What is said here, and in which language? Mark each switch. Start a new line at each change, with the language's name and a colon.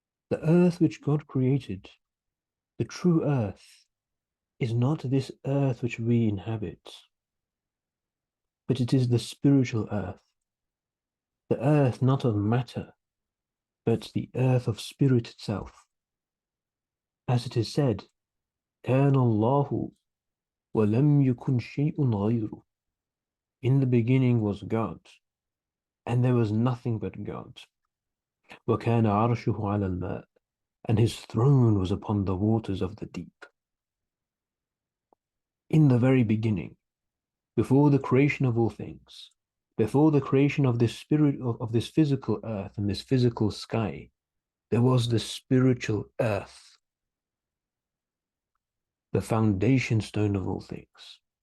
English: The earth which God created, the true earth, is not this earth which we inhabit, but it is the spiritual earth, the earth not of matter, but the earth of spirit itself.
Arabic: As it is said, كان الله ولم يكن شيء غيره.
English: In the beginning was God, and there was nothing but God.
Arabic: وكان عرشه على الماء,
English: and his throne was upon the waters of the deep. In the very beginning, before the creation of all things, before the creation of this spirit of this physical earth and this physical sky, there was the spiritual earth, the foundation stone of all things.